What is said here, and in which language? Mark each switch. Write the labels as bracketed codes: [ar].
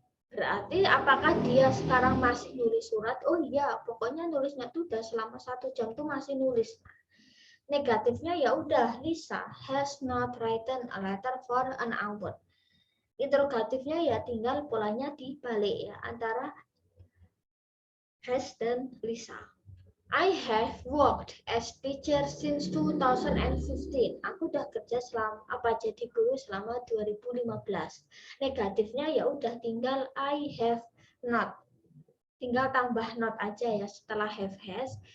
[id] Berarti apakah dia sekarang masih nulis surat? Oh iya, pokoknya nulisnya tuh udah selama 1 jam tuh masih nulis. Negatifnya ya udah, [en] Lisa has not written a letter for an hour. [id] Interrogatifnya ya tinggal polanya dibalik ya antara has dan Lisa. [en] I have worked as teacher since 2015. [id] Aku udah kerja jadi guru selama 2015. Negatifnya ya udah tinggal [en] I have not. [id] Tinggal tambah not aja ya setelah have has.